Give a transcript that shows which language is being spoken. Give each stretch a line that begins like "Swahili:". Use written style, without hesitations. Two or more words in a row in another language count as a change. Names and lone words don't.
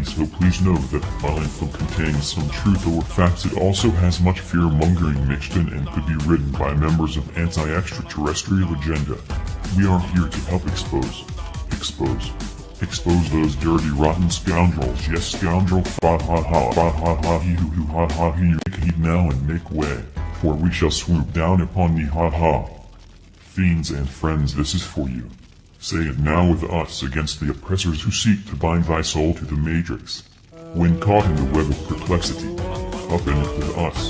English: So please know that while info contains some truth or facts, it also has much fear-mongering mixed in and could be written by members of anti-extraterrestrial agenda. We are here to help expose those dirty rotten scoundrels. Yes, scoundrel, fa ha ha, fa ha ha, he hoo hoo ha ha, he. Make heed now and make way, for we shall swoop down upon thee, ha ha. Fiends and friends, this is for you. Say it now with us against the oppressors who seek to bind thy soul to the matrix. When caught in the web of perplexity, up in it with us.